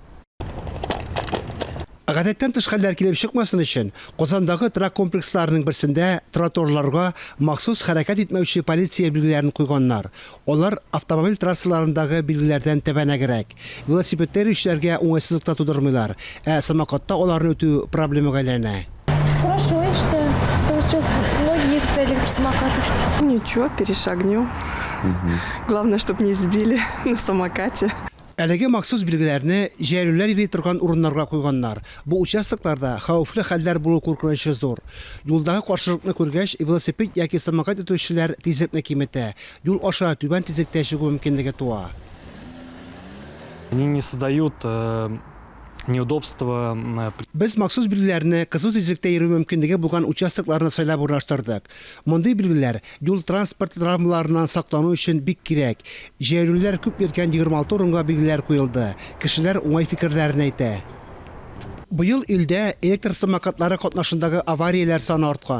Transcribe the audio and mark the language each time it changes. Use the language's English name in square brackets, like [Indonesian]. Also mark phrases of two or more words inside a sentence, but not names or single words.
[Tatar] Гадәттән тыш хәлләр килеп чыкмасын өчен, Казандагы трак комплексларының берсендә тротуарларга махсус хәрәкәт итмәүче полиция билгеләрен куйганнар. Алар автомобиль трассаларындагы билгеләрдән тәбәнәгрәк. Велосипедтә йөрүчеләргә уңайсызлык тудырмыйлар, самокатта аларны үтү проблемага әйләнә. [Russian] Хорошо, я считаю. Потому что сейчас многие ездят на электросамокатах. Ничего, перешагнем. Главное, чтобы не сбили на самокате. [Tatar] Әлеге махсус билгеләрне җәяүлеләр йөри торган урыннарга куйганнар. Бу участокларда хәвефле хәлләр булу куркынычы зур. Юлдагы каршылыкны күргәч, велосипед яки самокат йөртүчеләр тизлекне киметә. Юл аша түбән тизлектә чыгу мөмкинлеге туа. [Russian] Они не создают неудобства. [Tatar] Без махсус билгеләрне кызу тизлектә йөрү мөмкинлеге булган участокларны сайлап урнаштырдык. Мондый билгеләр юл транспорт травмаларыннан саклану өчен бик кирәк. Җәяүлеләр күп йөргән 26 урынга билгеләр куелды. Кешеләр уңай фикерләрен әйтә. Быел илдә электр самокатлары катнашындагы аварияләр саны арткан.